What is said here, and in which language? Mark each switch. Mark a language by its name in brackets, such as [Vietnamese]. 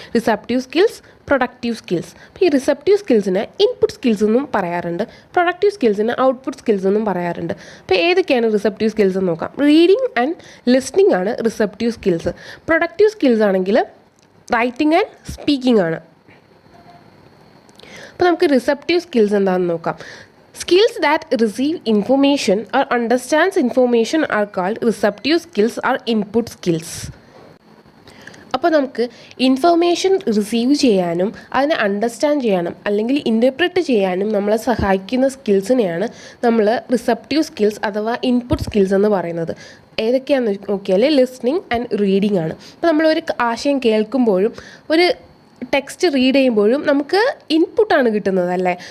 [Malayalam] Receptive skills, productive skills. അപ്പോൾ ഈ receptive സ്കിൽസിന് input skills എന്നും പറയാറുണ്ട്, പ്രൊഡക്റ്റീവ് സ്കിൽസിന് ഔട്ട്പുട്ട് സ്കിൽസ് എന്നും പറയാറുണ്ട്. അപ്പോൾ ഏതൊക്കെയാണ് റിസപ്റ്റീവ് സ്കിൽസ് എന്ന് നോക്കാം. റീഡിംഗ് ആൻഡ് ലിസ്ണിംഗ് ആണ് റിസപ്റ്റീവ് സ്കിൽസ്. പ്രൊഡക്റ്റീവ് സ്കിൽസ് ആണെങ്കിൽ റൈറ്റിംഗ് ആൻഡ് സ്പീക്കിംഗ് ആണ്. അപ്പോൾ നമുക്ക് റിസപ്റ്റീവ് സ്കിൽസ് എന്താണെന്ന് നോക്കാം. [English] Skills that receive information or understands information are called receptive skills or input skills. [Malayalam] അപ്പോൾ നമുക്ക് ഇൻഫർമേഷൻ റിസീവ് ചെയ്യാനും അതിനെ അണ്ടർസ്റ്റാൻഡ് ചെയ്യാനും അല്ലെങ്കിൽ ഇൻ്റർപ്രറ്റ് ചെയ്യാനും നമ്മളെ സഹായിക്കുന്ന സ്കിൽസിനെയാണ് നമ്മൾ റിസപ്റ്റീവ് സ്കിൽസ് അഥവാ ഇൻപുട്ട് സ്കിൽസ് എന്ന് പറയുന്നത്. ഏതൊക്കെയാണെന്ന് നോക്കിയാൽ ലിസ്ണിംഗ് ആൻഡ് റീഡിംഗ് ആണ്. അപ്പോൾ നമ്മളൊരു ആശയം കേൾക്കുമ്പോഴും ഒരു ടെക്സ്റ്റ് റീഡ് ചെയ്യുമ്പോഴും നമുക്ക് ഇൻപുട്ടാണ് കിട്ടുന്നത് അല്ലേ.